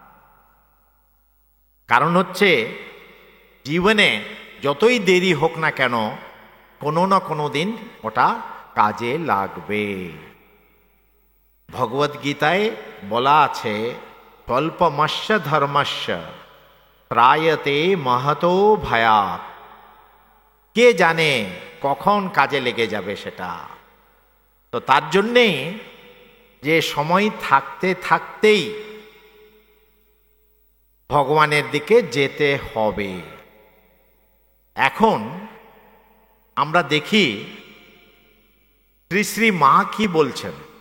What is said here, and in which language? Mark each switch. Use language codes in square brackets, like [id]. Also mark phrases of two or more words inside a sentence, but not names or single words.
[bn] কারণ হচ্ছে জীবনে যতই দেরি হোক না কেন কোনো না কোনো দিন ওটা কাজে লাগবে। ভগবদ গীতায় বলা আছে, [sa] স্বল্পমস্য ধর্মস্য ত্রায়তে মহতো ভয়াৎ। [bn] কে জানে কখন কাজে লেগে যাবে সেটা। তো তার জন্যে যে সময় থাকতে থাকতেই ভগবানের দিকে যেতে হবে। এখন আমরা দেখি শ্রী শ্রী মা কি বলছেন।